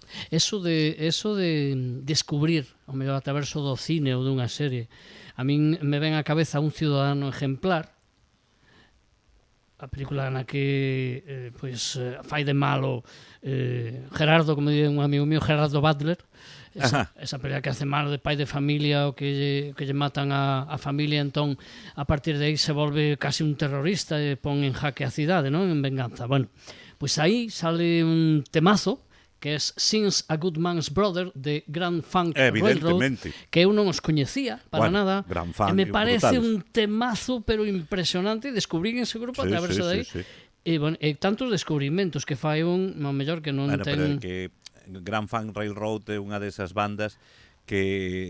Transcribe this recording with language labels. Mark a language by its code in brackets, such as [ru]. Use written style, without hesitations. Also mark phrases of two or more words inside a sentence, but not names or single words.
[gl] Eso de descubrir o mellor atraverso do cine ou dunha serie, a min me ven á cabeza Un ciudadano ejemplar, a película na que fai de malo Gerardo, [es] como dice un amigo mío, [gl] Gerardo Butler, esa película [es] que hace malo [gl] de pai de familia o que lle matan a familia, entón a partir de aí se volve casi un terrorista e pon en jaque a cidade, non? En venganza. Bueno, pois aí sale un temazo que é Since a Good Man's Brother de Grand Funk Railroad, que eu non os coñecía para nada, e me parece un temazo pero impresionante, descubrí ese grupo a través de aí. E tantos descubrimentos que fai un mellor que non ten... Pero que Grand Funk Railroad é unha desas bandas que...